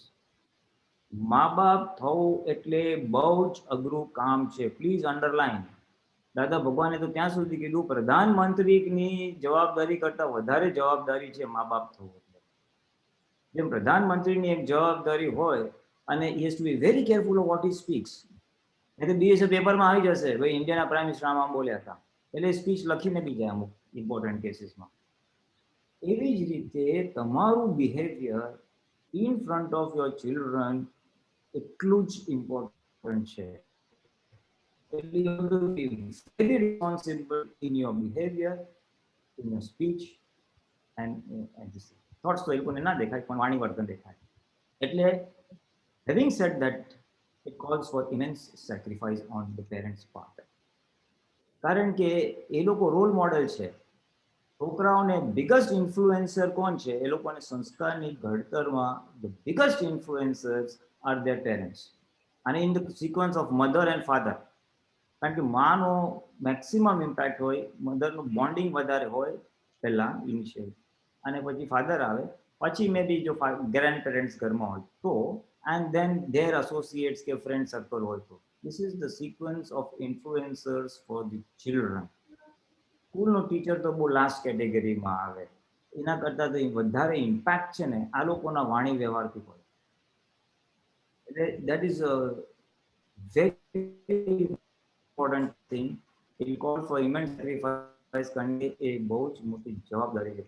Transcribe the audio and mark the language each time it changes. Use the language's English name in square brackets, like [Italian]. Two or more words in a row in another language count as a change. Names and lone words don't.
[Gujarati] મા બાપ થવું એટલે બહુ જ અઘરું કામ છે. [English] please underline. [Gujarati] દાદા ભગવાને તો ત્યાં સુધી કીધું પ્રધાનમંત્રીની જવાબદારી કરતા વધારે જવાબદારી છે મા બાપ થવું. જેમ પ્રધાનમંત્રીની એક જવાબદારી હોય અને [English] he has to be very careful of what he speaks. [Gujarati] એટલે બીએસએ પેપરમાં આવી જશે ભાઈ ઇન્ડિયાના [English] prime minister [Gujarati] આમ બોલ્યા હતા, એટલે સ્પીચ લખીને બી જાય અમુક [English] important casesમાં. [Gujarati] એવી જ રીતે તમારું [English] behavior in front of your children [Gujarati] એટલું જ ઇમ્પોર્ટન્ટ છે. [English] You have to be very responsible in your behavior, in your speech and this thoughts. [Gujarati] તો એ લોકોને ના દેખાય પણ વાણી વર્તન દેખાય. [English] એટલે having said that, it calls for immense sacrifice on the parents' part. [Gujarati] કારણ કે એ લોકો રોલ મોડેલ છે. છોકરાઓને [English] biggest influencer [Gujarati] કોણ છે? એ લોકોને સંસ્કારની ઘડતરમાં [English] the biggest influencers are their parents, અને in the sequence of mother and father. [Gujarati] કારણ કે માનો [English] maximum impact [Gujarati] હોય, મધરનું બોન્ડિંગ વધારે હોય પહેલા ઇનિશિયલ, અને પછી ફાધર આવે, પછી [English] may be [Gujarati] જો [English] grand parents [Gujarati] ઘરમાં હોય તો, [English] and then their associates [Gujarati] કે [English] friend circle [Gujarati] હોય તો. [English] This is the sequence of influencers for the children. [Gujarati] સ્કૂલનો ટીચર તો બહુ [English] last categoryમાં [Gujarati] આવે. એના કરતાં તો વધારે ઇમ્પેક્ટ છે ને આ લોકોના વાણી વ્યવહારથી હોય. [English] એટલે that is a very important thing. it call for immense sacrifice [Gujarati] કરવી એ બહુ જ મોટી જવાબદારી છે.